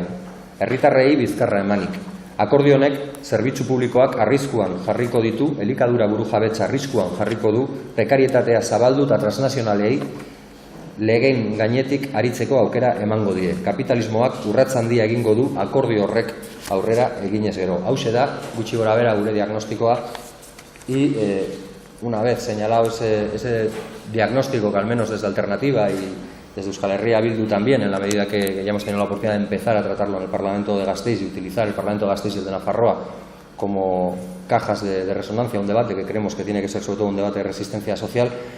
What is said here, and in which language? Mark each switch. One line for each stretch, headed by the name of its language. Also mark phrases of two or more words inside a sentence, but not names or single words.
Basque: Herritarrei bizkarra emanik. Akordio honek zerbitzu publikoak arriskuan jarriko ditu, elikadura burujabetza arriskuan jarriko du, prekarietatea zabaldu eta transnazionalei legeen gainetik aritzeko aukera emango die. Kapitalismoak urrats handia egingo du akordio horrek aurrera eginez gero. Hauxe da, gutxi gorabehera gure diagnostikoa
Spanish: y una vez señalado ese diagnóstico que al menos desde Alternativa y desde Euskal Herria Bildu también, en la medida que ya hemos tenido la oportunidad de empezar a tratarlo en el Parlamento de Gasteiz y utilizar el Parlamento de Gasteiz y el de Nafarroa como cajas de resonancia a un debate que creemos que tiene que ser sobre todo un debate de resistencia social.